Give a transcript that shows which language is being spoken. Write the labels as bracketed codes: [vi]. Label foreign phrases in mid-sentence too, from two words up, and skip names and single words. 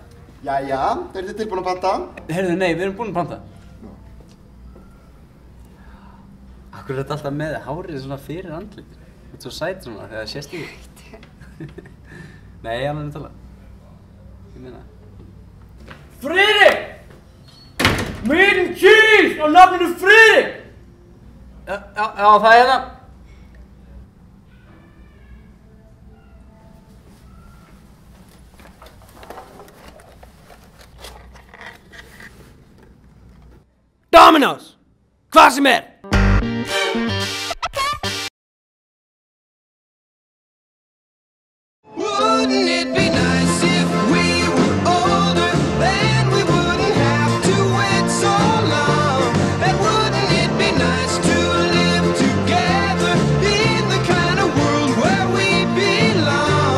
[is] Jæja, eru þið tilbúin að panta? Heyrðu, nei, við erum búin að panta. Akkur er þetta alltaf með hárið svona fyrir andlit. Þetta er svo sæt svona, þegar það sést í því. Nei, alveg talað. Ég meina. Friðrik! [en] Meat and cheese [is] á nafninu Friðrik! Já, það er það. Domino's! Hvað sem er! [en] Wouldn't it be nice if we were older, then we wouldn't have to wait so long? And wouldn't it be nice to live together in the kind of world where we belong?